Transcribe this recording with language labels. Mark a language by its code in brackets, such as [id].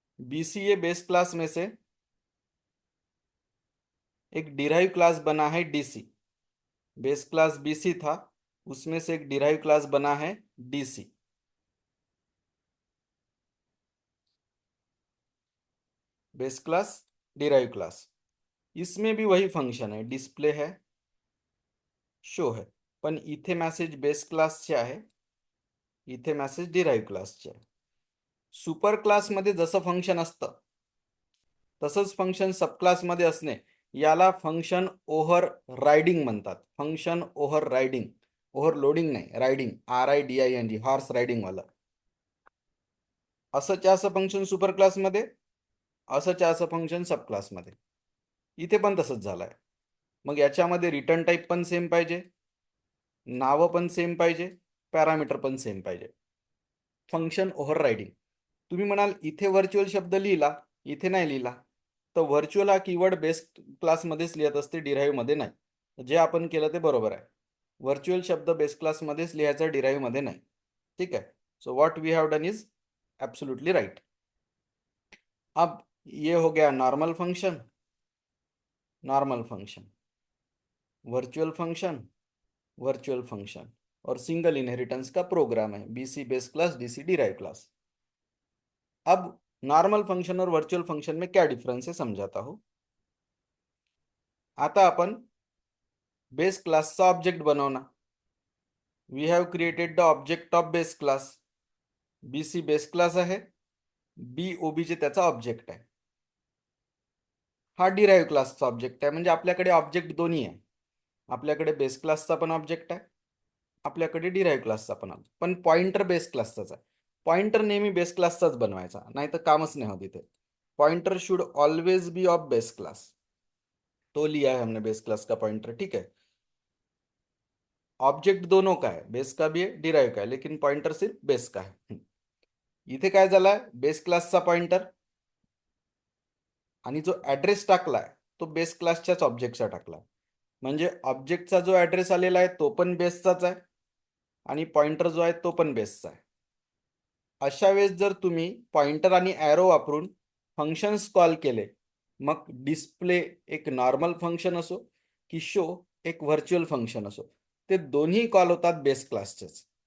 [hi] BCA base class में से एक डिराइव क्लास बना है DC. बेस क्लास BC था, उसमें से एक डिराइव क्लास बना है DC. Base class, derive class, इसमें भी वही फंक्शन है, डिस्प्ले है, शो है. [mr] पण इथे मेसेज बेस क्लासचे आहे, इथे मेसेज डिराइव क्लासचे आहे. सुपर क्लासमध्ये जसं फंक्शन असतं तसंच फंक्शन सब क्लासमध्ये असणे याला फंक्शन ओव्हर रायडिंग म्हणतात. फंक्शन ओव्हर रायडिंग, ओव्हरलोडिंग नाही, रायडिंग, RIDING, हॉर्स रायडिंग वाला. असंच असं फंक्शन सुपर क्लासमध्ये, असंच असं फंक्शन सब क्लासमध्ये. इथे पण तसंच झालंय. मग याच्यामध्ये रिटर्न टाईप पण सेम पाहिजे, नावं पण सेम पाहिजे, पॅरामीटर पण सेम पाहिजे. Function overriding. तुम्ही म्हणाल इथे व्हर्च्युअल शब्द लिहिला, इथे नाही लिहिला. तर व्हर्च्युअल हा कीवर्ड बेस क्लासमध्येच लिहित असते, डिराईव्हमध्ये नाही. जे आपण केलं ते बरोबर आहे. व्हर्च्युअल शब्द बेस क्लासमध्येच लिहायचा, डिराईव्हमध्ये नाही. [hi] ठीक है. [en] So what we have done is absolutely right. [hi] अब ये हो गया normal function, normal function, virtual function, virtual function और सिंगल इनहेरिटेंस का प्रोग्राम है, BC base class, DC derive class. अब नॉर्मल फंक्शन और वर्चुअल फंक्शन में क्या डिफरेंस है समझाता हूं. [mr] आता आपण बेस क्लासचा ऑब्जेक्ट बनवणार. [en] We have created the object of base class. [mr] BC base class आहे, बी ओबीजे त्याचा ऑब्जेक्ट आहे. हा डिराईव्ह क्लासचा ऑब्जेक्ट आहे. म्हणजे आपल्याकडे ऑब्जेक्ट दोन्ही आहे. आपल्याकडे बेस क्लासचा पण ऑब्जेक्ट आहे, आपल्याकडे डिराईव्ह क्लासचा पण ऑब्जेक्ट. पण पॉइंटर बेस क्लासचाच आहे. पॉइंटर नेहमी बेस क्लासचाच बनवायचा, नाही तर कामच नाही होत इथे. [en] Pointer should always be of base class. [hi] तो लिया है हमने बेस क्लास का पॉइंटर. ठीक है. ऑब्जेक्ट दोनों का है, बेस का भी है, डिराइव का है, लेकिन पॉइंटर सिर्फ बेस का है. [mr] इथे काय झालाय, बेस क्लासचा पॉइंटर आणि जो ऍड्रेस टाकलाय तो बेस क्लासच्याच ऑब्जेक्टचा टाकलाय. म्हणजे ऑब्जेक्टचा जो ऍड्रेस आलेला आहे तो पण बेसचाच आहे आणि पॉइंटर जो आहे तो पण बेसचा आहे. अशा वेळेस जर तुम्ही पॉइंटर आणि ॲरो वापरून फंक्शन्स कॉल केले, मग डिस्प्ले एक नॉर्मल फंक्शन असो की शो एक व्हर्च्युअल फंक्शन असो, ते दोन्ही कॉल होतात बेस क्लासचेच.